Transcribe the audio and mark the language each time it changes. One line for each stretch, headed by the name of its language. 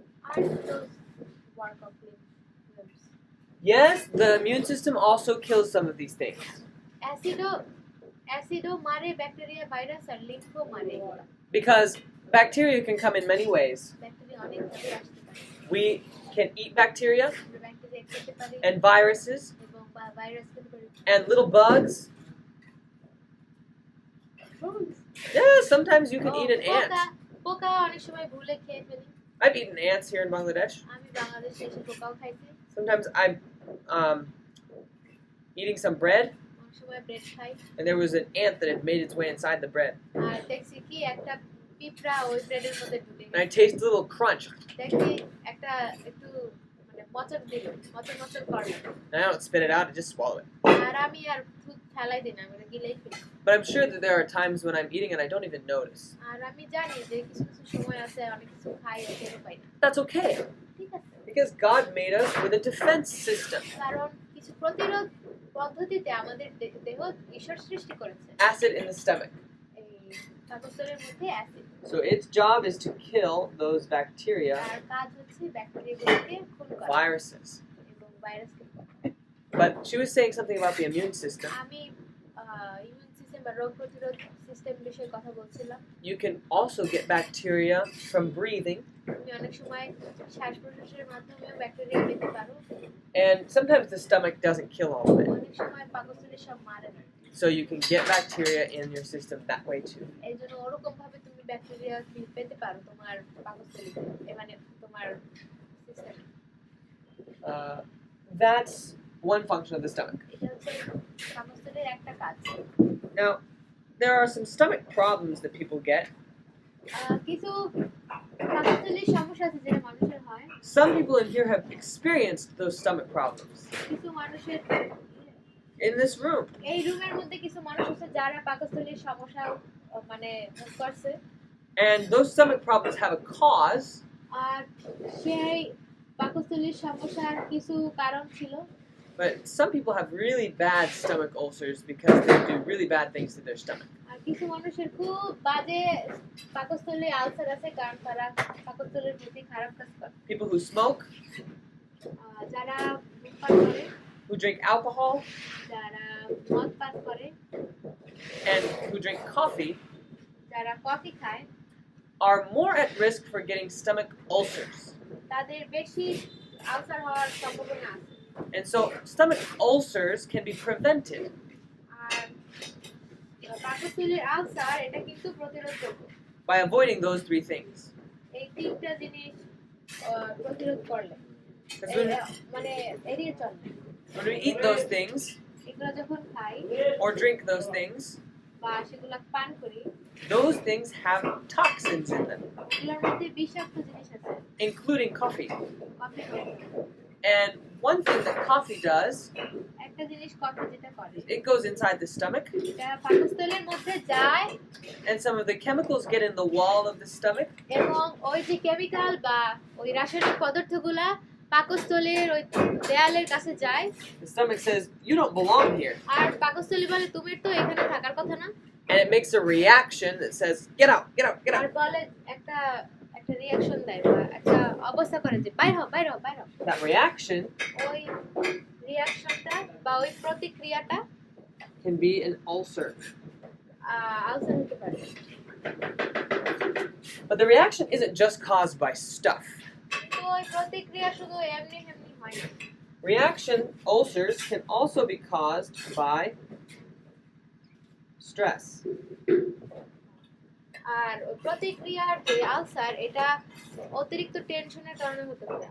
Bangla: আর
English: those work of limbs. Yes, the immune system also kills some of these things.
Bangla: অ্যাসিডও মারে bacteria, virus আর লিম্ফও মারে।
English: Because bacteria can come in many ways.
Bangla: Bacteria অনেক ভাবে আসতে পারে।
English: We can eat bacteria
Bangla: আমরা bacteria খেতে পারি
English: and viruses
Bangla: এবং ভাইরাস খেতে পারি।
English: and little bugs. Yeah, sometimes you can eat an ant.
Bangla: পোকা অনেক সময় ভুলে খেয়ে ফেলি।
English: I've eaten ants here in Bangladesh.
Bangla: আমি বাংলাদেশে এসে পোকাও খাইছি।
English: Sometimes I'm eating some bread
Bangla: অনেক সময় ব্রেড খাই।
English: and there was an ant that had made its way inside the bread.
Bangla: আর দেখছি কি একটা পিঁপড়া ওই ব্রেডের মধ্যে ঢুকে
English: And I taste a little crunch.
Bangla: দেখি একটা একটু মচর দিল, মচর করলো।
English: And I don't spit it out, I just swallow it.
Bangla: আর আমি আর থুত ফেলাই দিই না, আমি গিলেই ফেলি।
English: But I'm sure that there are times when I'm eating and I don't even notice.
Bangla: আর আমি জানি যে কিছু কিছু সময় আছে অনেক কিছু খাই আর খেতে পাই না।
English: That's okay.
Bangla: ঠিক আছে।
English: Because God made us with a defense system.
Bangla: কারণ কিছু প্রতিরোধ পদ্ধতিতে আমাদের দেহ ঈশ্বর সৃষ্টি করেছে।
English: Acid in the stomach.
Bangla: এই পাকস্থলীর মধ্যে acid.
English: So its job is to kill those bacteria,
Bangla: আর কাজ হচ্ছে ব্যাকটেরিয়াগুলোকে খুন করা
English: viruses.
Bangla: এবং ভাইরাসকে।
English: But she was saying something about the immune system.
Bangla: আমি ইমিউন সিস্টেম বা রোগ প্রতিরোধ সিস্টেম বিষয়ে কথা বলছিলাম।
English: You can also get bacteria from breathing.
Bangla: তুমি অনেক সময় শ্বাস প্রশ্বাসের মাধ্যমেও ব্যাকটেরিয়া পেতে পারো।
English: And sometimes the stomach doesn't kill all of it.
Bangla: অনেক সময় পাকস্থলী সব মারে না।
English: So you can get bacteria in your system that way too.
Bangla: এইজন্য ওরকম ভাবে তুমি ব্যাকটেরিয়া পেতে পারো তোমার পাকস্থলীতে, মানে তোমার সিস্টেমে।
English: That's one function of the stomach.
Bangla: এটা হচ্ছে পাকস্থলীর একটা কাজ।
English: Now, there are some stomach problems that people get.
Bangla: কিছু পাকস্থলীর সমস্যা আছে যেটা মানুষের হয়।
English: Some people in here have experienced those stomach problems.
Bangla: কিছু মানুষের
English: In this room.
Bangla: এই রুমের মধ্যে কিছু মানুষ আছে যারা পাকস্থলীর সমস্যা মানে ভোগ করছে।
English: And those stomach problems have a cause.
Bangla: আর সেই পাকস্থলীর সমস্যার কিছু কারণ ছিল।
English: But some people have really bad stomach ulcers because they do really bad things to their stomach.
Bangla: আর কিছু মানুষের খুব বাজে পাকস্থলী আলসার আছে কারণ তারা পাকস্থলীর প্রতি খারাপ কাজ করে।
English: People who smoke,
Bangla: যারা ধূমপান করে,
English: who drink alcohol,
Bangla: যারা মদ পান করে,
English: and who drink coffee
Bangla: যারা কফি খায়
English: are more at risk for getting stomach ulcers.
Bangla: তাদের বেশি আলসার হওয়ার সম্ভাবনা আছে।
English: And so stomach ulcers can be prevented.
Bangla: আর পাকস্থলীর আলসার এটা কিন্তু প্রতিরোধযোগ্য
English: By avoiding those three things.
Bangla: এই তিনটা জিনিস প্রতিরোধ করলে, মানে এড়িয়ে চললে।
English: When we eat those things
Bangla: এগুলো যখন খাই
English: or drink those things,
Bangla: বা সেগুলো পান করি,
English: those things have toxins in them,
Bangla: এগুলোর মধ্যে বিষাক্ত জিনিস আছে,
English: including coffee.
Bangla: কফি করে।
English: And one thing that coffee does,
Bangla: একটা জিনিস কফি যেটা করে,
English: it goes inside the stomach,
Bangla: এটা পাকস্থলীর মধ্যে যায়
English: and some of the chemicals get in the wall of the stomach,
Bangla: এবং ওই যে কেমিক্যাল বা ওই রাসায়নিক পদার্থগুলা পাকস্থলীর ওই দেয়ালের কাছে যায়।
English: the stomach says, you don't belong here.
Bangla: আর পাকস্থলী বলে তুমি তো এখানে থাকার কথা না।
English: And it makes a reaction that says, get out, get out, get
Bangla: আর
English: out.
Bangla: বলে একটা রিঅ্যাকশন দেয় বা একটা অবস্থা করে যে বাইরে হও বাইরে হও বাইরে হও।
English: That reaction
Bangla: ওই রিঅ্যাকশনটা বা ওই প্রতিক্রিয়াটা
English: can be an ulcer.
Bangla: Ulcer হতে পারে।
English: But the reaction isn't just caused by stuff.
Bangla: তো ওই প্রতিক্রিয়া শুধু এমনি এমনি হয় না।
English: Reaction ulcers can also be caused by stress.
Bangla: আর ওই প্রতিক্রিয়ার যে আলসার এটা অতিরিক্ত টেনশনের কারণে হতে পারে।